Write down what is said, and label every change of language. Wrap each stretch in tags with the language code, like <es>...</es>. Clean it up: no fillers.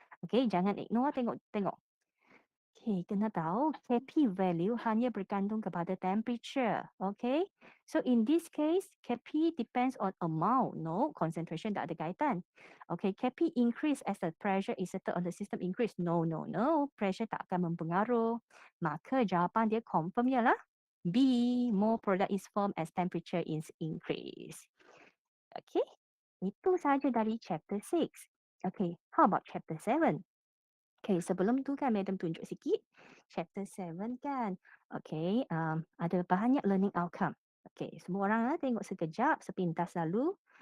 <ms>Okay, jangan ignore tengok. Okay, kena tahu Kp value hanya bergantung kepada temperature.</ms> <en>Okay, so in this case Kp depends on amount. No, concentration</en> <ms>tak ada kaitan.</ms> <en>Okay, Kp increase as the pressure exerted on the system increase.</en> <ms>No, pressure tak akan mempengaruh. Maka jawapan dia confirm ialah B.</ms> <en>More product is formed as temperature is increased.</en> <ms>Okay, itu sahaja dari chapter 6. Okay,</ms> <en>how about chapter 7?</en> <ms>Okay, sebelum tu kan Madam tunjuk sikit chapter 7 kan. Okay, ada banyak learning outcome. Okay, semua orang tengok sekejap, sepintas lalu.</ms>